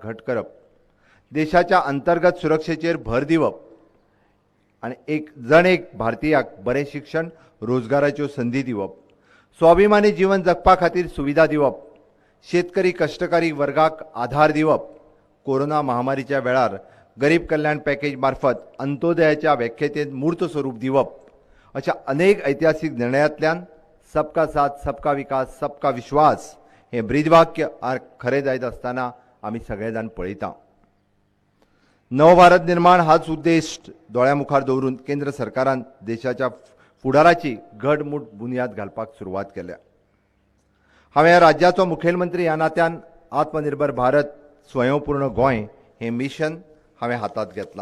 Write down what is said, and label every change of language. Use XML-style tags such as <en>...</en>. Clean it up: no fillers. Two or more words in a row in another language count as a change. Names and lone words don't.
<kok>घट करप, देशाच्या अंतर्गत सुरक्षेचेर भर दिवप आनी एक भारतीयाक बरें शिक्षण, रोजगाराच्यो संधी दिवप, स्वाभिमानी जीवन जगपा खातीर सुविधा दिवप शेतकरी कष्टकरी वर्गाक आधार दिवप, कोरोना महामारीच्या वेळार गरीब कल्याण पॅकेज मार्फत अंत्योदयाच्या व्याख्येतेत मूर्त स्वरूप दिवप अशा अनेक ऐतिहासिक निर्णयांतल्यान</kok> <hi>सबका साथ सबका विकास सबका विश्वास</hi> <kok>हे ब्रीदवाक्य खरें जायत आसतना आमी सगळे जाण पळयता. नवभारत निर्माण हाच उद्देश दोळ्या मुखार दवरून केंद्र सरकारान देशाच्या फुडाराची घडमूट बुनयाद घालपाक सुरवात केल्या. हांवें ह्या राज्याचो मुखेलमंत्री ह्या नात्यान आत्मनिर्भर भारत स्वयंपूर्ण गोंय हे मिशन हांवें हातांत घेतलां.</kok>